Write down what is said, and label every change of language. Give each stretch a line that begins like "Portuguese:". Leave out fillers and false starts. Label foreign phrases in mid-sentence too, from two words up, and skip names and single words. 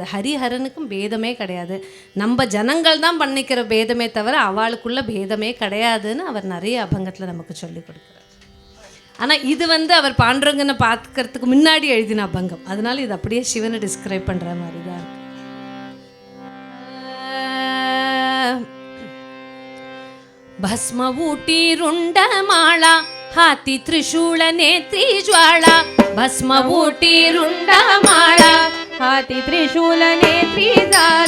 Tamil: ஹரிஹரனுக்கும் பேதமே கிடையாது. நம்ம ஜனங்கள் தான் பண்ணிக்கிற பேதமே தவிர அவளுக்குள்ள பேதமே கிடையாதுன்னு அவர் நிறைய அபங்கத்தில் நமக்கு சொல்லி கொடுக்குறார். ஆனால் இது அவர் பாண்டுரங்கனை பார்க்கறதுக்கு முன்னாடி எழுதின அபங்கம். அதனால இது அப்படியே சிவனை டிஸ்கிரைப் பண்ணுற மாதிரி தான் இருக்கு.
Marathi: भस्म उटी रुंड माळ हाती त्रिशूल नेत्री ज्वाळ. भस्म उटी रुंड माळ हाती त्रिशूल नेत्री ज्वाळ.